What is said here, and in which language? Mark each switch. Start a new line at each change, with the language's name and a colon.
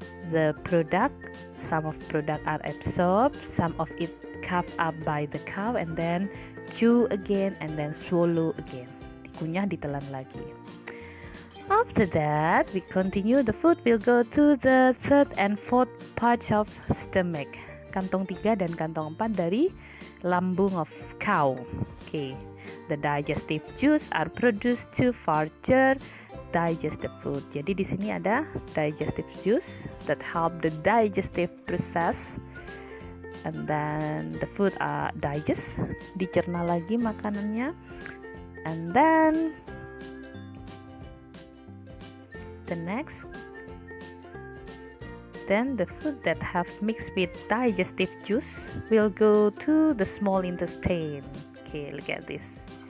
English: The product, some of product are absorbed, some of it carved up by the cow, and then chew again and then swallow again.
Indonesian: Dikunyah, ditelan lagi.
English: After that, we continue. The food will go to the third and fourth pouch of stomach.
Indonesian: Kantong 3 dan kantong 4 dari lambung
English: of cow. Okay. The digestive juice are produced to further digest the food.
Indonesian: Jadi di sini ada
English: digestive juice that help the digestive process, and then the food are digest,
Indonesian: dicerna lagi makanannya,
English: and then the next, then the food that have mixed with digestive juice will go to the small intestine. Okay, look at this.